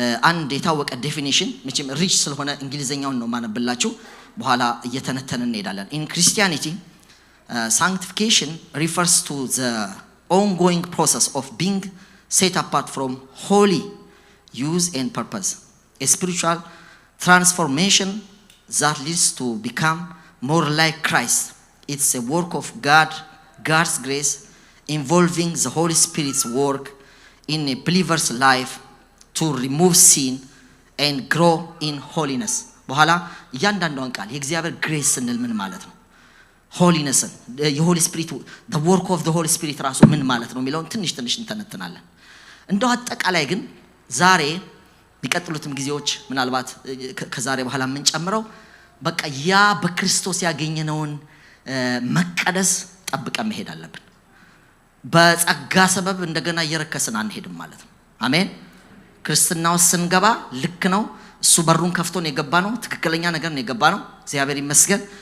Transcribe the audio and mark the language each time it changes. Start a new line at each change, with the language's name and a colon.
Amharic: አንድ የታወቀ ዴፊኒሽን መቼም ሪች ስለሆነ እንግሊዘኛውን ነው ማነብላችሁ፣ በኋላ እየተነተንን እንሄዳለን።
English: in Christianity sanctification refers to the ongoing process of being set apart from holy use and purpose, a spiritual transformation that leads to become more like Christ. It's a work of God's grace involving the Holy Spirit's work in a believer's life to remove sin and grow in holiness.
Amharic: በኋላ እያንዳንዷን ቃል የእግዚአብሔር ግሬስ ስንል ምን ማለት ነው? ሆሊነስን የሆሊ ስፒሪት
English: the work of the Holy Spirit
Amharic: ራሱ ምን ማለት ነው የሚለውን ትንሽ እንተነትናለን። እንደው አጠቃላይ ግን ዛሬ ቢቀጥሉትም ጊዜዎች ምናልባት ከዛሬ በኋላ ምን ጨምረው በቃ ያ በክርስቶስ ያገኘነውን መቀደስ ጠብቀን መሄድ አለብን። በጸጋ ሰበብ እንደገና እየረከስን አንሄድም ማለት ነው። አሜን። ክርስትናው ስንገባ ልክ ነው። እሱ በሩን ከፍቶን የገባ ነው። ትክክለኛ ነገር ነው የገባ ነው። እግዚአብሔር ይመስገን።